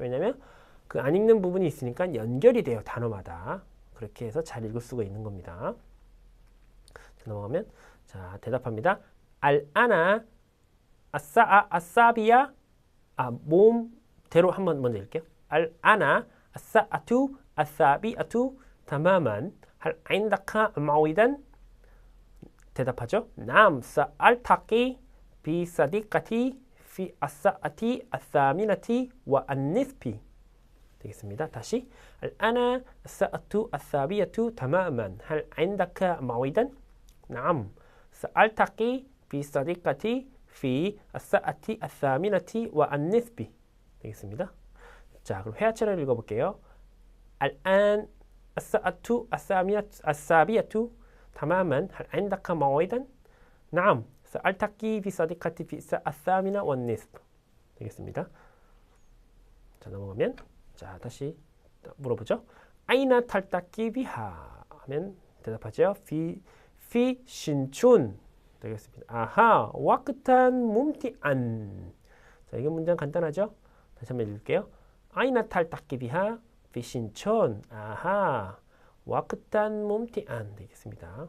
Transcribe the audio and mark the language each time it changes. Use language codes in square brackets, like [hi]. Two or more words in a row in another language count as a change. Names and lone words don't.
[ko] 왜냐하면 그 안 읽는 부분이 있으니까 연결이 돼요. 단어마다. 그렇게 해서 잘 읽을 수가 있는 겁니다. 자, 넘어가면 자, 대답합니다. [ar] الآن الساعة السابعة [ko] 모음대로 한번 먼저 읽게요. [ar] الآن الساعة السابعة تماما هل عندك موعدا 대답하죠. نعم سألتقي بصديقتي في الساعة الثامنة والنصف 되겠습니다. 다시 الآن الساعة السابعة تماما هل عندك موعدا نعم سألتقي بصديقتي في الساعة الثامنة والنصف 되겠습니다. [ko] 자, 그럼 회화처럼 읽어볼게요. [ar] الآن الساعة السابعة تماما هل عندك موعدا نعم سألتقي بصديقتي في الساعة الثامنة والنصف 되겠습니다. [ko] 자, 넘어가면 자, 다시 물어보죠. [ar] أين تلتقي بها [ko] 하면 대답하죠. في 신촌 되겠습니다. 아하, [ar] وقتا ممتعا. [ko] 자, 이게 문장 간단하죠? 다시 한번 읽을게요. [ar] أين تلتقي بها في 신촌. 아하, وقتا ممتعا 되겠습니다.